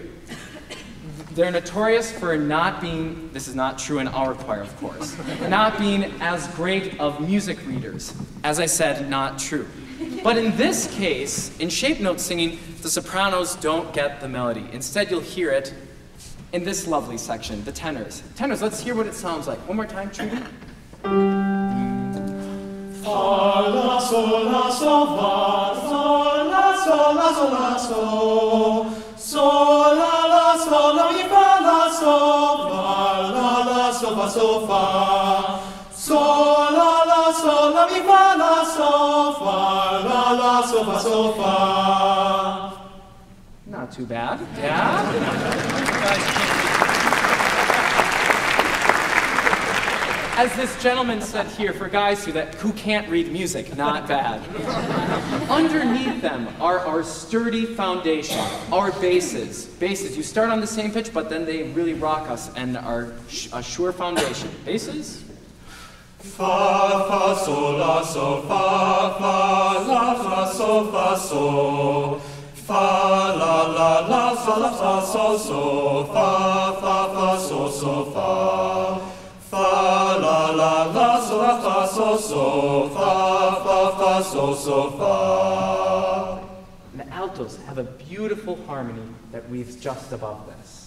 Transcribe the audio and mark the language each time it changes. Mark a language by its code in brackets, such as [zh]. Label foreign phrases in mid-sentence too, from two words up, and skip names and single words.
[en] They're notorious for not being, this is not true in our choir, of course, not being as great of music readers. As I said, not true. But in this case, in shape note singing, the sopranos don't get the melody. Instead, you'll hear it in this lovely section, the tenors. Tenors, let's hear what it sounds like. One more time, Trudy. Fa, la, sol, la, sol, fa, sol, la, sol, la, sol, la, sol. Sol, la, sol, la, mi, fa, la, sol, fa, sol, fa, sol, fa. Sol, la, sol, la, mi, fa, la, sol, fa, sol, fa, sol, fa. Not too bad. Yeah? As this gentleman said here, for guys who can't read music, not bad. Underneath them are our sturdy foundation, our basses. Basses, you start on the same pitch, but then they really rock us and are a sure foundation. Basses? Fa, fa, sol, la, sol, fa, fa, la, fa, sol, fa, sol. Fa, la, sol, la, fa, sol, sol, fa, sol, sol, fa. Fa, la, sol, la, fa, sol, sol, fa, sol, sol, fa. And the altos have a beautiful harmony that weaves just above this.